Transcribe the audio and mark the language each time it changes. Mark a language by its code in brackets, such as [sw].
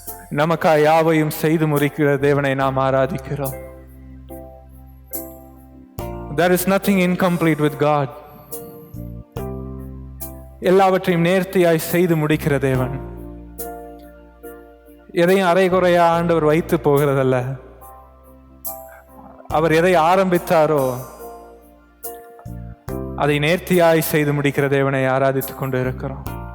[ta] நமக்காய் யாவையும் செய்து முடிக்கிற தேவனை நாம் ஆராதிக்கிறோம். [en] There is nothing incomplete with God. [ta] எல்லாவற்றையும் நேர்த்தியாய் செய்து முடிக்கிற தேவன். எதையும் அரைகுறையா ஆண்டவர் வைத்து போகிறதல்ல. அவர் எதை ஆரம்பித்தாரோ அதை நேர்த்தியாய் செய்து முடிக்கிற தேவனை ஆராதித்துக் கொண்டு இருக்கிறோம்.